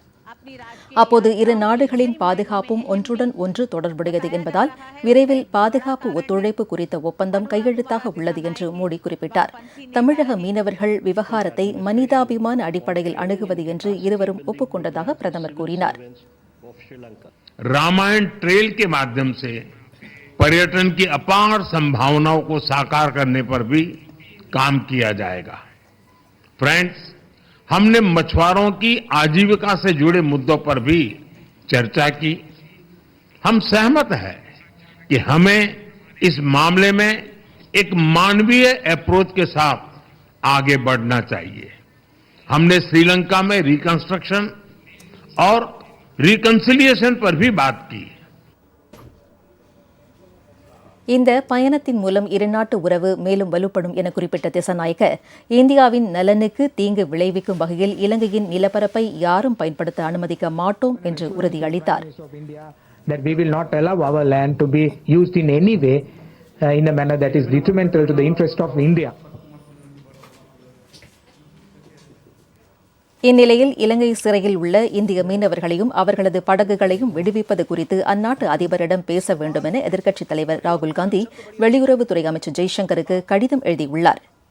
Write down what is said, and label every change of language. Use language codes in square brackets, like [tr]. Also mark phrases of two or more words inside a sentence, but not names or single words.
[ta] அப்போது இரு நாடுகளின் பாதுகாப்பும் ஒன்றுடன் ஒன்று தொடர்புடையது என்பதால் விரைவில் பாதுகாப்பு ஒத்துழைப்பு குறித்த ஒப்பந்தம் கையெழுத்தாக உள்ளது என்று மோடி குறிப்பிட்டார். தமிழக மீனவர்கள் விவகாரத்தை மனிதாபிமான அடிப்படையில் அணுகுவது என்று இருவரும் ஒப்புக்கொண்டதாக பிரதமர் கூறினார். [hi] रामायण ट्रेल के माध्यम से पर्यटन की अपार संभावनाओं को साकार करने पर भी काम किया जाएगा। फ्रेंड्स, हमने मछुआरों की आजीविका से जुड़े मुद्दों पर भी चर्चा की। हम सहमत हैं कि हमें इस मामले में एक मानवीय अप्रोच के साथ आगे बढ़ना चाहिए। हमने श्रीलंका में रिकंस्ट्रक्शन और रिकंसिलियेशन पर भी बात की. [ta] இந்த பயணத்தின் மூலம் இருநாட்டு உறவு மேலும் வலுப்படும் என குறிப்பிட்ட திசநாயக்க, இந்தியாவின் நலனுக்கு தீங்கு விளைவிக்கும் வகையில் இலங்கையின் நிலப்பரப்பை யாரும் பயன்படுத்த அனுமதிக்க மாட்டோம் என்று உறுதியளித்தார். [en] That we will not allow our land to be used in any way in a manner that is detrimental to the interest of India. [ta] இந்நிலையில் இலங்கை சிறையில் உள்ள இந்திய மீனவர்களையும் அவர்களது படகுகளையும் விடுவிப்பது குறித்து அந்நாட்டு அதிபரிடம் பேச வேண்டும் என எதிர்க்கட்சித் தலைவர் ராகுல் காந்தி வெளியுறவுத்துறை அமைச்சர் ஜெய்சங்கருக்கு கடிதம் எழுதியுள்ளார்.